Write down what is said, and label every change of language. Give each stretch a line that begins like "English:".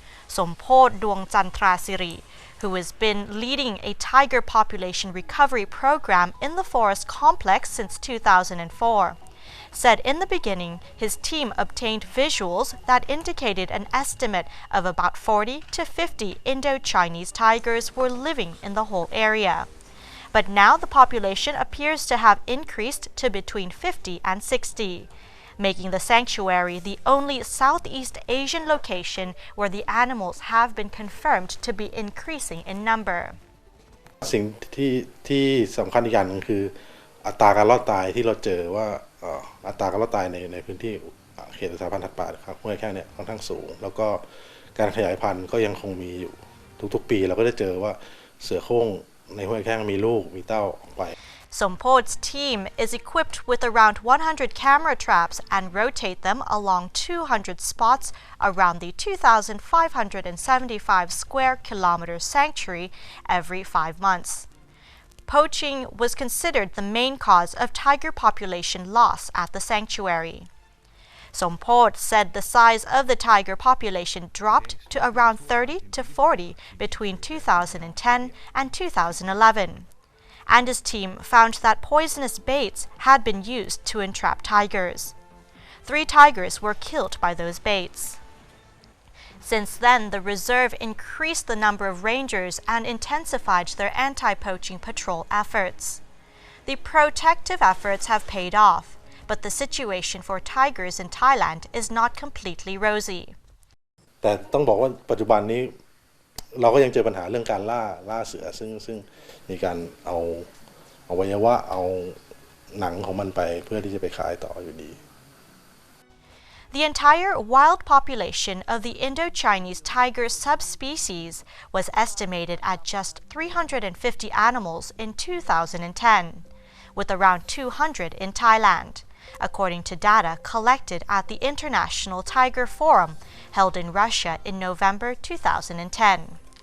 English: Sompot Duangjantrasiri, who has been leading a tiger population recovery program in the forest complex since 2004, said in the beginning his team obtained visuals that indicated an estimate of about 40 to 50 Indo-Chinese tigers were living in the whole area. But now the population appears to have increased to between 50 and 60. making the sanctuary the only Southeast Asian location where the animals have been confirmed to be increasing in number.
Thai: สิ่งที่สำคัญอีกอย่างนึงคืออัตราการรอดตายที่เราเจอว่าอัตราการรอดตายในพื้นที่เขตรักษาพันธุ์สัตว์ป่าครับห้วยแค่เนี่ยค่อนข้างสูงแล้วก็การขยายพันธุ์ก็ยังคงมีอยู่ทุกๆปีเราก็จะเจอว่าเสือโคร่งในห้วยแค่มีลูกมีเต้าออกไป
English: Sompod's team is equipped with around 100 camera traps and rotate them along 200 spots around the 2,575 square kilometer sanctuary every 5 months. Poaching was considered the main cause of tiger population loss at the sanctuary. Sompod said the size of the tiger population dropped to around 30 to 40 between 2010 and 2011. And his team found that poisonous baits had been used to entrap tigers. 3 tigers were killed by those baits. Since then, the reserve increased the number of rangers and intensified their anti-poaching patrol efforts. The protective efforts have paid off, but the situation for tigers in Thailand is not completely rosy.
Thai: แต่ต้องบอกว่าปัจจุบันนี้เราก็ยังเจอปัญหาเรื่องการล่าเสือซึ่งมีการเอาอวัยวะเอาหนังของมันไปเพื่อที่จะไปขายต่ออยู่ดี
English: The entire wild population of the Indo-Chinese tiger subspecies was estimated at just 350 animals in 2010, with around 200 in Thailand, according to data collected at the International Tiger Forum held in Russia in November 2010.